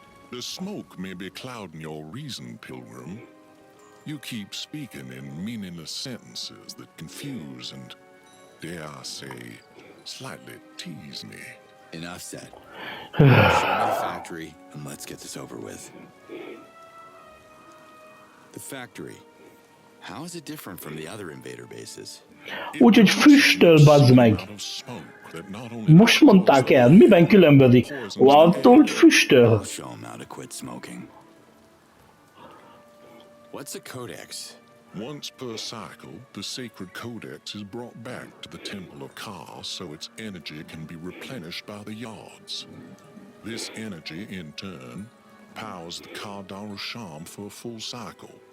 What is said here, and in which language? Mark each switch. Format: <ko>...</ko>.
<en>The smoke may be clouding your reason, Pilgrim. You keep speaking in meaningless sentences that confuse and, dare I say, slightly tease me. Enough said. Show me the factory, and let's get this over with. The factory. How is it different from the other invader bases?</en> <hu>Úgyhogy füstöl, bazd meg. Most mondták el, miben különbözik? Ó, attól, hogy füstöl.</hu> <en>I'll show 'em how to quit smoking. What's a codex? Once per cycle, the sacred codex is brought back to the Temple of Ka so its energy can be replenished by the yards. This energy, in turn, powers the Ka Darusham for a full cycle.</en>